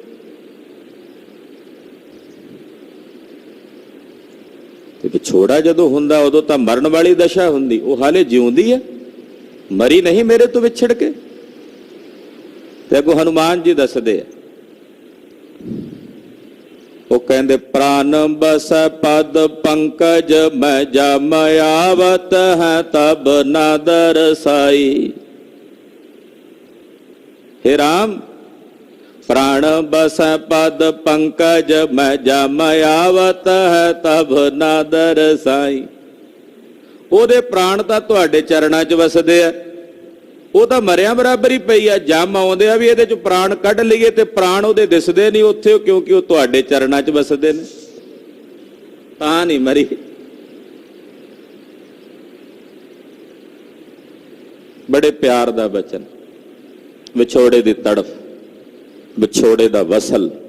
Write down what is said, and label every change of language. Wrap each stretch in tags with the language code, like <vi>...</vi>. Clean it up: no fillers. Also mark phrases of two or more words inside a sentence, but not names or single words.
<pa>ਤੇ ਵਿਛੋੜਾ ਜਦੋਂ ਹੁੰਦਾ ਉਦੋਂ ਤਾਂ ਮਰਨ ਵਾਲੀ ਦਸ਼ਾ ਹੁੰਦੀ, ਉਹ ਹਾਲੇ ਜਿਉਂਦੀ ਹੈ, ਮਰੀ ਨਹੀਂ ਮੇਰੇ ਤੋਂ ਵਿਛੜ ਕੇ। ਤੇ ਅੱਗੋਂ ਹਨੂਮਾਨ ਜੀ ਦੱਸਦੇ ਆ, ਉਹ ਕਹਿੰਦੇ</pa> <awa>प्रान बस पद पंकज मैं जम आवत है तब ना दरसाई। हे राम, प्राण बस पद पंकज मैं जम आवत है तब ना दरसाई।</awa> <pa>ਉਹਦੇ ਪ੍ਰਾਣ ਤਾਂ ਤੁਹਾਡੇ ਚਰਨਾਂ 'ਚ ਵਸਦੇ ਆ, ਉਹ ਤਾਂ ਮਰਿਆ ਬਰਾਬਰ ਹੀ ਪਈ ਆ। ਜਮ ਆਉਂਦੇ ਆ ਵੀ ਇਹਦੇ 'ਚ ਪ੍ਰਾਣ ਕੱਢ ਲਈਏ, ਤੇ ਪ੍ਰਾਣ ਉਹਦੇ ਦਿਸਦੇ ਨਹੀਂ ਉੱਥੇ, ਕਿਉਂਕਿ ਉਹ ਤੁਹਾਡੇ ਚਰਨਾਂ 'ਚ ਵਸਦੇ ਨੇ, ਤਾਂ ਨਹੀਂ ਮਰੀ। ਬੜੇ ਪਿਆਰ ਦਾ ਬਚਨ, ਵਿਛੋੜੇ ਦੀ ਤੜਫ, ਵਿਛੋੜੇ ਦਾ ਵਸਲ।</pa>